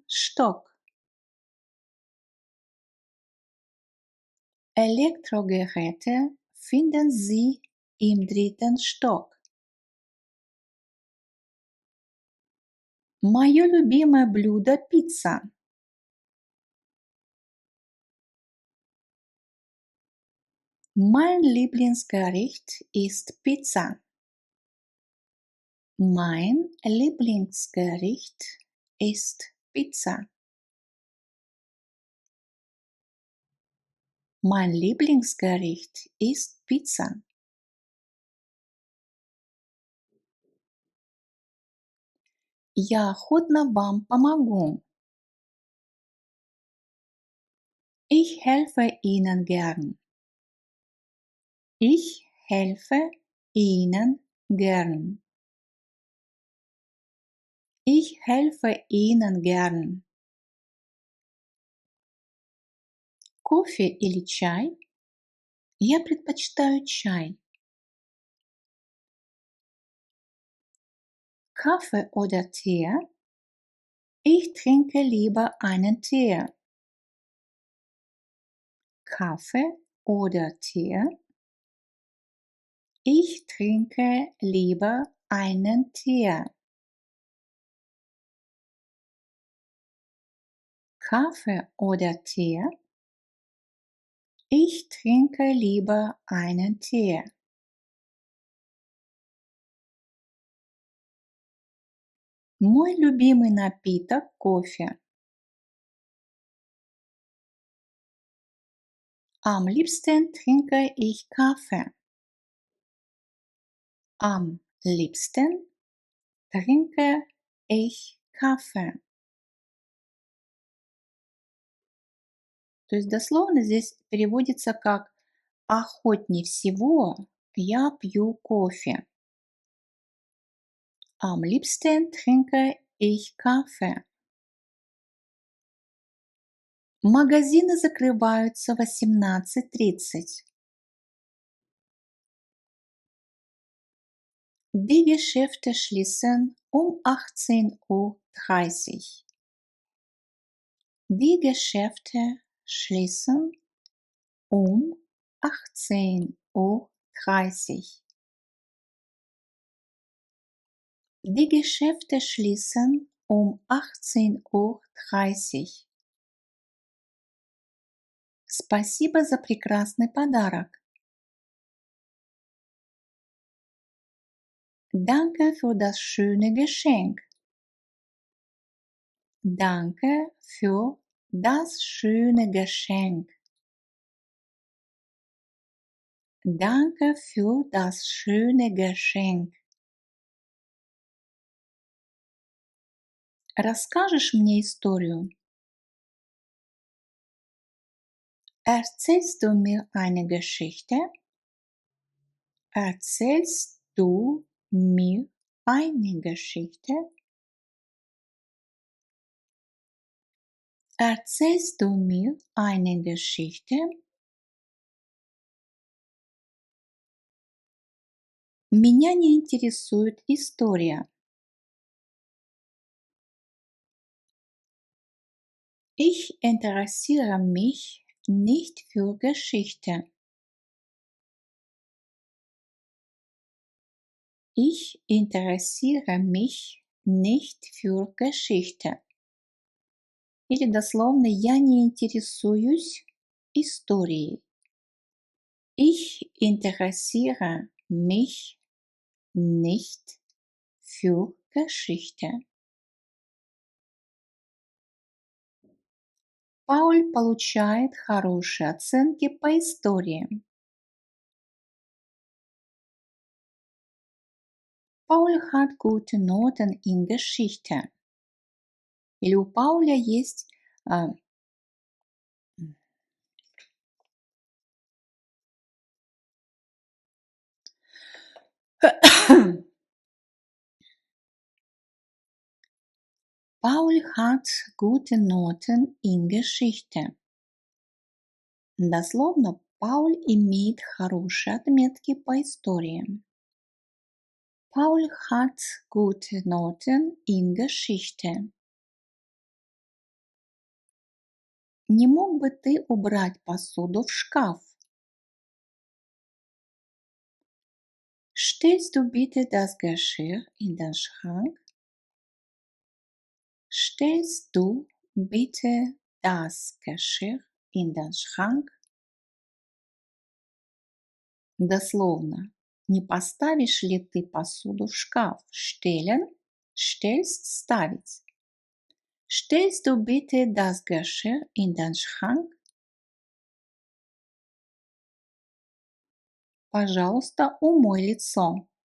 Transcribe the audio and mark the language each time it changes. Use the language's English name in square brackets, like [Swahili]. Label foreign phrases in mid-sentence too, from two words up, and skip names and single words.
[German] Stock. Elektrogeräte finden Sie im 3. Stock. [Russian] Мое любимое блюдо – пицца. [German] Mein Lieblingsgericht ist Pizza. Mein Lieblingsgericht ist Pizza. Mein Lieblingsgericht ist Pizza. [Russian] Я охотно вам помогу. [German] Ich helfe Ihnen gern. Ich helfe Ihnen gern. Ich helfe Ihnen gern. [Russian] Кофе или чай? Я предпочитаю чай. [German] Kaffee oder Tee? Ich trinke lieber einen Tee. Kaffee oder Tee? Ich trinke lieber einen Tee. Kaffee oder Tee? Ich trinke lieber einen Tee. [Russian] Мой любимый напиток – кофе. [German] Am liebsten trinke ich Kaffee. Am liebsten trinke ich Kaffee. [Russian] То есть дословно здесь переводится как «охотнее всего я пью кофе». [German] Am liebsten trinke ich Kaffee. [Russian] Магазины закрываются в 18:30. [German] Die Geschäfte schließen um 18:30 Uhr. Die Geschäfte schließen um 18:30 Uhr. Die Geschäfte schließen um 18:30 Uhr. [Russian] Спасибо за прекрасный подарок. [German] Danke für das schöne Geschenk. Danke für das schöne Geschenk. Danke für das schöne Geschenk. [Russian] Расскажешь мне историю? [German] Erzählst du mir eine Geschichte? Erzählst du mir eine Geschichte? Erzählst du mir eine Geschichte? [Russian] Меня не интересует история. [German] Ich interessiere mich nicht für Geschichte. Ich interessiere mich nicht für Geschichte. [Russian] Или дословно «я не интересуюсь историей». [German] Ich interessiere mich nicht für Geschichte. [Russian] Пауль получает хорошие оценки по истории. [German] Paul hat gute Noten in Geschichte. [Russian] Или у Пауля есть [German] Paul hat gute Noten in Geschichte. [Russian] Дословно, Paul имеет хорошие отметки по истории. [German] Paul hat gute Noten in Geschichte. [Russian] Не мог бы ты убрать посуду в шкаф? [German] Stellst du bitte das Geschirr in den Schrank? Stellst du bitte das Geschirr in den Schrank? [Russian] Дословно. Не поставишь ли ты посуду в шкаф? [German] Stellen, stellst, ставить. Stellst du bitte das Geschirr in den Schrank? [Russian] Пожалуйста, умой лицо.